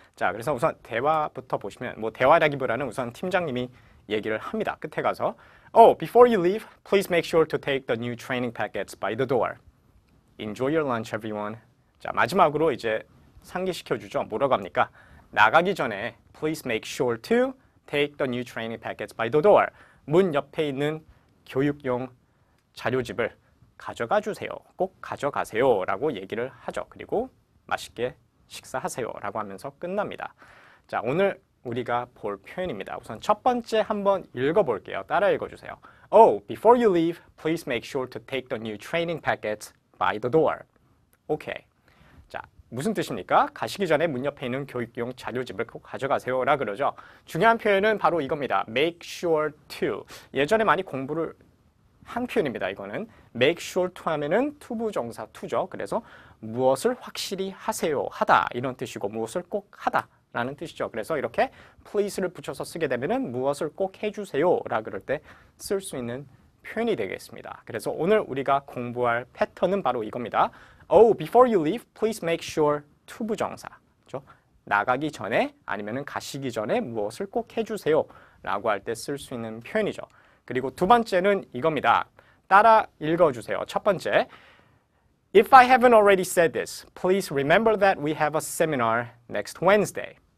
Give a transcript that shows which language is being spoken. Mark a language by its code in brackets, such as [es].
[ko] 자, 그래서 우선 대화부터 보시면 뭐 대화라기보다는 우선 팀장님이 얘기를 합니다. 끝에 가서 [en] before you leave, please make sure to take the new training packets by the door. Enjoy your lunch, everyone. [ko] 자, 마지막으로 이제 상기시켜주죠. 뭐라고 합니까? 나가기 전에 [en] please make sure to take the new training packets by the door. [ko] 문 옆에 있는 교육용 자료집을 가져가 주세요. 꼭 가져가세요. 라고 얘기를 하죠. 그리고 맛있게 식사하세요. 라고 하면서 끝납니다. 자, 오늘 우리가 볼 표현입니다. 우선 첫 번째 한번 읽어볼게요. 따라 읽어주세요. [en] before you leave, please make sure to take the new training packets by the door. [ko] 오케이. 자, 무슨 뜻입니까? 가시기 전에 문 옆에 있는 교육용 자료집을 꼭 가져가세요. 라 그러죠. 중요한 표현은 바로 이겁니다. [en] make sure to. [ko] 예전에 많이 공부를 한 표현입니다. 이거는 [en] make sure to [ko] 하면은 투부정사 to죠. 그래서 무엇을 확실히 하세요. 하다 이런 뜻이고 무엇을 꼭 하다 라는 뜻이죠. 그래서 이렇게 please를 붙여서 쓰게 되면은 무엇을 꼭 해주세요 라 그럴 때 쓸 수 있는 표현이 되겠습니다. 그래서 오늘 우리가 공부할 패턴은 바로 이겁니다. [en] before you leave, please make sure 투부정사. [ko] 그렇죠? 나가기 전에 아니면은 가시기 전에 무엇을 꼭 해주세요 라고 할 때 쓸 수 있는 표현이죠. 그리고 두 번째는 이겁니다. 따라 읽어주세요. 첫 번째, [en] If I haven't already said this, please remember that we have a seminar next Wednesday.